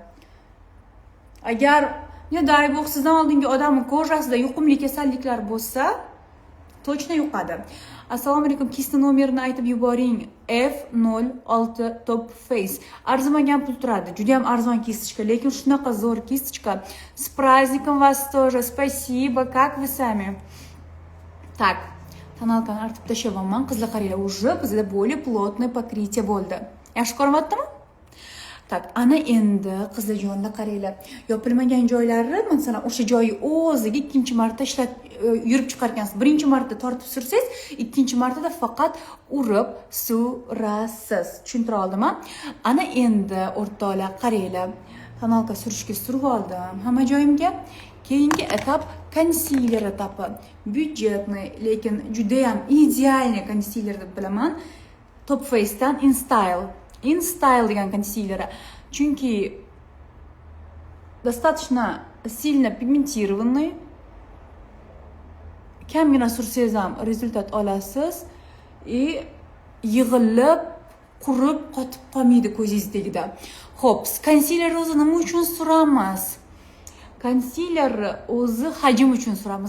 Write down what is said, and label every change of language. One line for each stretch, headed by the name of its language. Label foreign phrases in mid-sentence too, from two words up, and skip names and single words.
Uzbek: Agar дай bog' sizdan oldingi odamning kojasida yuqumli kasalliklar bo'lsa, точно yuqadi. Assalomu alaykum, kisni nomerini aytib yuboring. F06 Top Face. Arzimagan pul turadi. Juda ham arzon kistichka, lekin shunaqa zo'r kistichka.
Russian: С праздником вас тоже. Спасибо. Как вы сами? Так.
Uzbek: Tonalkani artib tashyapman. Qizlar, qaranglar, уже bizda
Russian: более плотное покрытие
Uzbek: bo'ldi. Yaxshi ko'ryaptimi? Tak, ana endi qizlarjonlar, qaranglar. Yopilmagan joylari, masalan, o'sha joyi o'ziga ikkinchi marta yurib chiqargansiz. Birinchi marta tortib sursangiz, ikkinchi martada faqat urib surasiz. Tushuntira oldimmi? Ana endi o'rtoqlar, qaranglar. Tonalka surishga surib oldim hamma joyimga. Keyingi etap konsiler etapi. Byudjetniy, lekin juda ham idealniy konsiler deb bilaman. Top Face'dan InStyle degan konsilleri.
Russian: Chunki достаточно сильно пигментированный.
Uzbek: Kamgina sursangiz ham rezultat olasiz. Yig'ilib, qurib, qotib qolmaydi ko'zingizdagida. Xo'p, konsiler o'zi nima uchun suramiz? Konsiler o'zi hajm uchun suramiz.